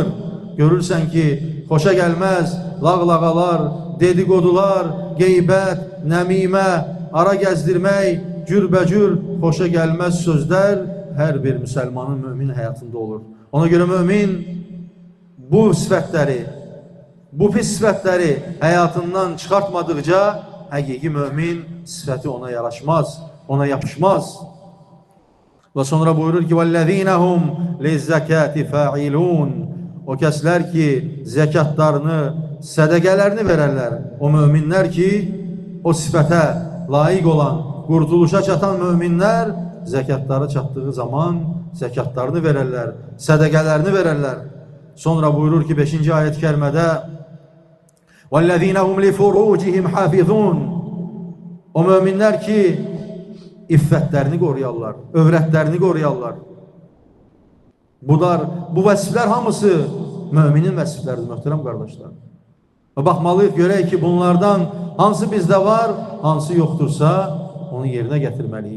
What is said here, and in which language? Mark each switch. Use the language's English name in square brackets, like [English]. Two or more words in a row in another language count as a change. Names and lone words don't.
[Azerbaijani] Görürsən ki, xoşa gəlməz lağlağalar, dedikodular, qeybət, nəmimə, ara gəzdirmək, cürbəcür, xoşa gəlməz sözlər hər bir müsəlmanın, mümin həyatında olur. Ona görə mümin bu sifətləri, bu pis sifətləri həyatından çıxartmadıqca həqiqi mümin sifəti ona yaraşmaz, ona yapışmaz. Və sonra buyurur ki, [Arabic] وَالَّذ۪ينَهُمْ لِزَّكَاتِ فَاعِلُونَ. [Azerbaijani] O kəslər ki, zəkatlarını, sədəqələrini verərlər. O müminlər ki, o sifətə layiq olan, qurtuluşa çatan müminlər zəkatları çatdığı zaman zəkatlarını verərlər, sədəqələrini verərlər. Sonra buyurur ki, 5-ci ayət-i kərimədə [Arabic] وَالَّذ۪ينَهُمْ لِفُرُوجِهِمْ حَافِظُونَ. [Azerbaijani] O müminlər ki, iffətlərini qoruyarlar, övrətlərini qoruyarlar. Bu vəsiflər hamısı müminin vəsifləridir, möhtərəm qardaşlar. Və baxmalıyıq, görək ki, bunlardan hansı bizdə var, hansı yoxdursa, onu yerinə gətirməliyik.